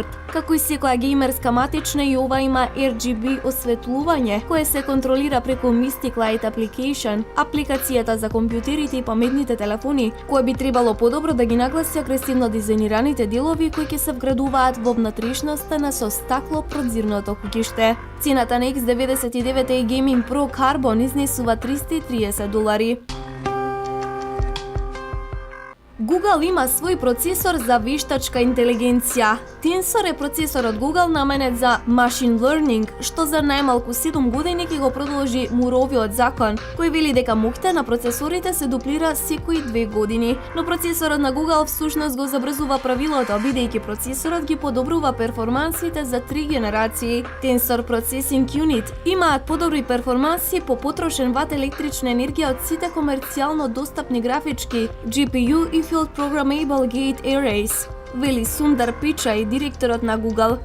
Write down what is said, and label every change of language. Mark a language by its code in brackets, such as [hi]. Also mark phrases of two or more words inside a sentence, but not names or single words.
[mk] Како и секоја геймерска матична, и ова има RGB осветлување, кое се контролира преку Mystic Light Application, апликацијата за компјутерите и паметните телефони, кој би требало подобро да ги нагласи агресивно дизајнираните делови кои ќе се вградуваат во внатрешноста на со стакло прозирното куќиште. Цената на X99A Gaming Pro Carbon изнесува $330. Google има свој процесор за вештачка интелигенција. Tensor е процесор од Google наменет за [en] machine learning, [mk] што за најмалку 7 години ќе го продолжи Муровиот закон, кој вели дека моќта на процесорите се дуплира секои 2 години. Но процесорот на Google всушност го забрзува правилото, бидејќи процесорот ги подобрува перформансите за 3 генерации. Tensor Processing Unit имаат подобри перформанси по потрошен ват електрична енергија од сите комерцијално достапни графички, GPU и [en] Field Programmable Gate Arrays, [mk] вели Сундар Пичај, директорот на Google.